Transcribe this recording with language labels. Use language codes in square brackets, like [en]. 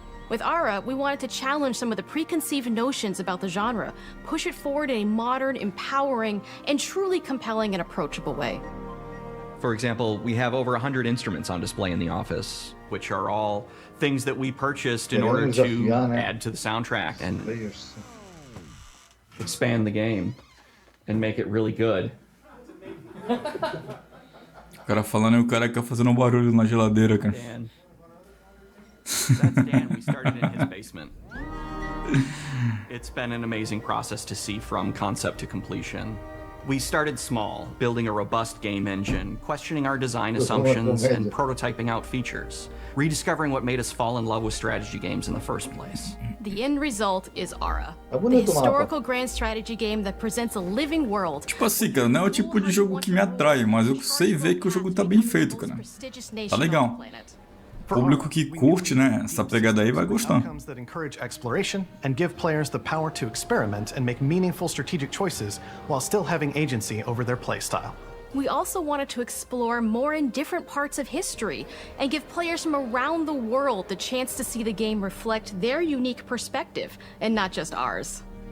[en] With Ara, we wanted to challenge some of the preconceived notions about the genre, push it forward in a modern, empowering, and truly compelling and approachable way. For example, we have over 100 instruments on display in the office, which are all things that we purchased in order to add to the soundtrack and expand the game and make it really good. [pt] O cara falando e o cara fazendo um barulho na geladeira, cara. [en] Dan. That's Dan. We started in his basement. It's been an amazing process to see from concept to completion. We started small, building a robust game engine, questioning our design assumptions, and prototyping out features, rediscovering what made us fall in love with strategy games in the first place. The end result is Ara, the historical grand strategy game that presents a living world. [pt] Tipo assim, cara, não é o tipo de jogo que me atrai, mas eu sei ver que o jogo tá bem feito, cara. Tá legal. O público que curte, né, essa pegada aí vai gostar. [en] That encourage exploration and give players the power to experiment and make meaningful strategic choices while still having agency over their playstyle. We also wanted to explore more in different parts of history and give players from around the world the chance to see the game reflect their unique perspective and not just ours.